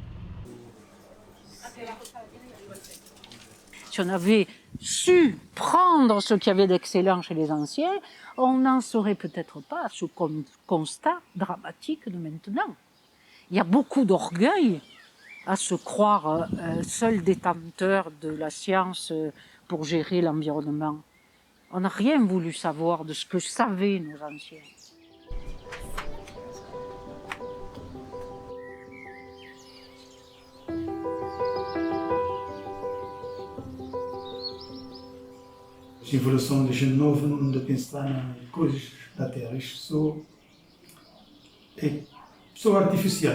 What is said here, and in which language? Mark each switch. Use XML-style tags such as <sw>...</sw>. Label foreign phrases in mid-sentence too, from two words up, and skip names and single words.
<fr>Si on avait su prendre ce qu'il y avait d'excellent chez les anciens, on n'en serait peut-être pas à ce constat dramatique de maintenant. Il y a beaucoup d'orgueil à se croire seul détenteur de la science pour gérer l'environnement. On n'a rien voulu savoir de ce que savaient nos anciens.</fr> <pt>A evolução da gente nova não anda a pensar em coisas da Terra. Isto são artificiais.</pt>